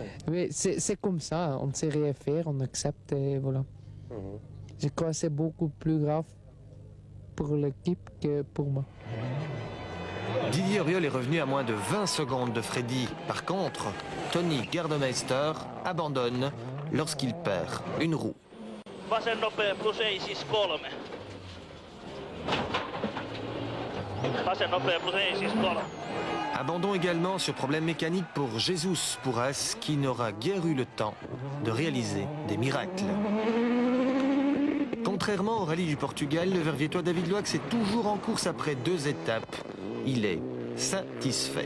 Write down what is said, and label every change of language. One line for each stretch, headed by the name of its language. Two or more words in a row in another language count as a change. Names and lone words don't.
French: Mais c'est comme ça, on ne sait rien faire, on accepte et voilà. Je crois que c'est beaucoup plus grave pour l'équipe que pour moi. Didier Auriol est revenu à moins de 20 secondes de Freddy. Par contre, Tony Gardemeister abandonne lorsqu'il perd une roue.
Finnish: Vasen nopea plus ei siis 3. Vasen nopea plus ei siis 3.
French: Abandon également sur problème mécanique pour Jesus Pourras, qui n'aura guère eu le temps de réaliser des miracles. Contrairement au rallye du Portugal, le Verviétois David Loix est toujours en course après 2 étapes. Il est satisfait.